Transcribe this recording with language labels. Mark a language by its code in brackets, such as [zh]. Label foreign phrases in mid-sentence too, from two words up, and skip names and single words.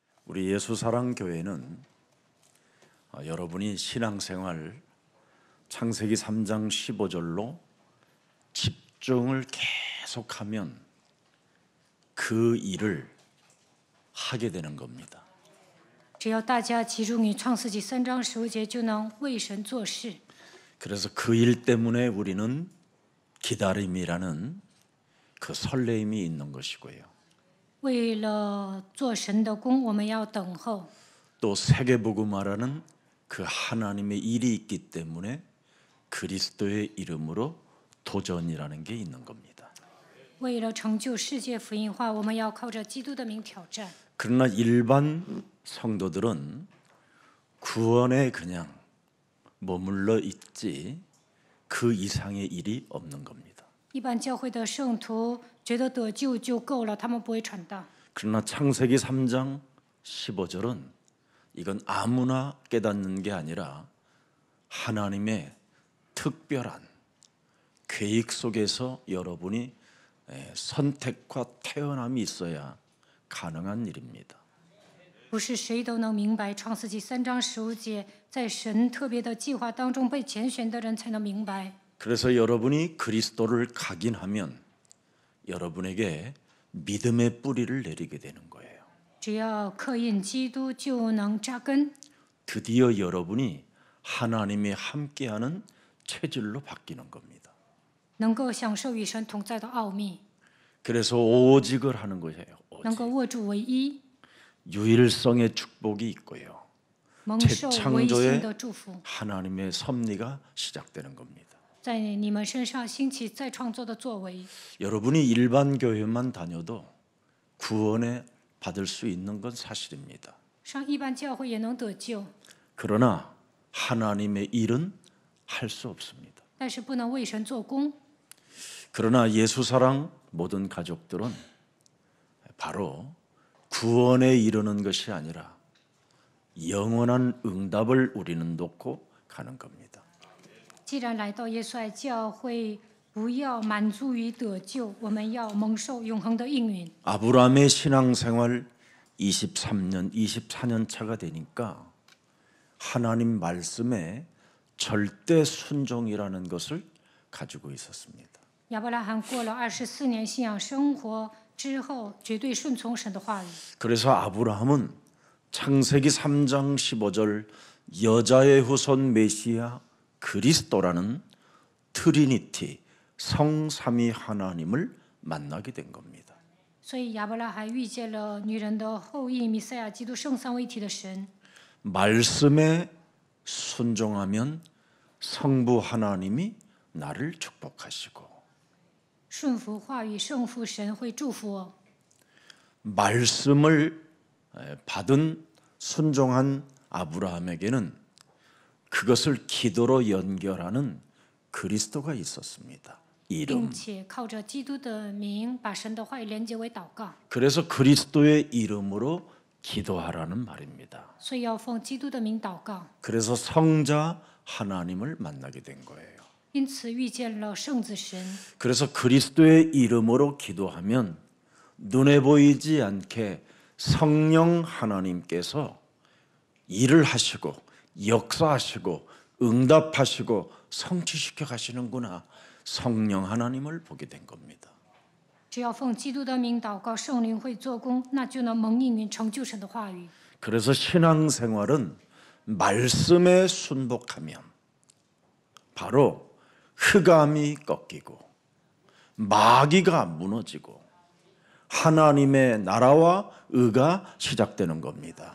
[ko] 우리 예수사랑교회는 여러분이 신앙생활 창세기 3장 15절로 집중을 계속하면 그 일을 하게 되는 겁니다. [zh] 只要大家集中于创世纪3章15节，就能为神做事。 [ko] 그래서 그 일 때문에 우리는 기다림이라는 그 설레임이 있는 것이고요. [zh] 为了做神的工，我们要等候。 [ko] 또 세계복음화라는 그 하나님의 일이 있기 때문에 그리스도의 이름으로 도전이라는 게 있는 겁니다. [zh] 为了成就世界福音化，我们要靠着基督的名挑战。 [ko] 그러나 일반 성도들은 구원에 그냥 머물러 있지 그 이상의 일이 없는 겁니다. [zh] 一般教会的圣徒觉得得救就够了，他们不会传道。 [ko] 그러나 창세기 3장 15절은 이건 아무나 깨닫는 게 아니라 하나님의 특별한 계획 속에서 여러분이 선택과 태어남이 있어야 가능한 일입니다. [zh] 不是谁都能明白创世纪3章15节，在神特别的计划当中被拣选的人才能明白。 [ko] 그래서 여러분이 그리스도를 각인하면 여러분에게 믿음의 뿌리를 내리게 되는 거예요. [zh] 只要刻印基督，就能扎根。 [ko] 드디어 여러분이 하나님이 함께하는 체질로 바뀌는 겁니다. [zh] 能够享受与神同在的奥秘， [ko] 그래서 오직을 하는 것이에요. [zh] 能够握住唯一， [ko] 유일성의 축복이 있고요. [zh] 蒙受唯一性 [ko] 재창조의 [zh] 的祝福， [ko] 하나님의 섭리가 시작되는 겁니다. [zh] 在你们身上兴起再创作的作为。 [ko] 여러분이 일반 교회만 다녀도 구원에 받을 수 있는 건 사실입니다. [zh] 上一般教会也能得救， [ko] 그러나 하나님의 일은 할 수 없습니다. [zh] 但是不能为神做工。 [ko] 그러나 예수사랑 모든 가족들은 바로 구원에 이르는 것이 아니라 영원한 응답을 우리는 놓고 가는 겁니다. [zh] 既然来到耶稣爱教会，不要满足于得救，我们要蒙受永恒的应允。 [ko] 아브라함의 신앙생활 23년, 24년 차가 되니까 하나님 말씀에 절대 순종이라는 것을 가지고 있었습니다. [zh] 亚伯拉罕过了24年信仰生活之后，绝对顺从神的话语。 [ko] 그래서 아브라함은 창세기 3장 15절 여자의 후손 메시아 그리스도라는 트리니티 성삼위 하나님을 만나게 된 겁니다. [zh] 所以亚伯拉罕遇见了女人的后裔弥赛亚基督圣三位一体的神。 [ko] 말씀에 순종하면 성부 하나님이 나를 축복하시고 [zh] 顺服话语，圣父神会祝福我。 [ko] 말씀을 받은 순종한 아브라함에게는 그것을 기도로 연결하는 그리스도가 있었습니다. 이름. [zh] 并且靠着基督的名，把神的话语连接为祷告。 [ko] 그래서 그리스도의 이름으로 기도하라는 말입니다. [zh] 所以要奉基督的名祷告。 [ko] 그래서 성자 하나님을 만나게 된 거예요. [zh] 因此遇见了圣子神。 [ko] 그래서 그리스도의 이름으로 기도하면 눈에 보이지 않게 성령 하나님께서 일을 하시고 역사하시고 응답하시고 성취시켜 가시는구나. 성령 하나님을 보게 된 겁니다. [zh] 只要奉基督的名祷告，圣灵会做工，那就能蒙应允，成就神的话语。 [ko] 그래서 신앙생활은 말씀에 순복하면 바로 흑암이 꺾이고 마귀가 무너지고 하나님의 나라와 의가 시작되는 겁니다.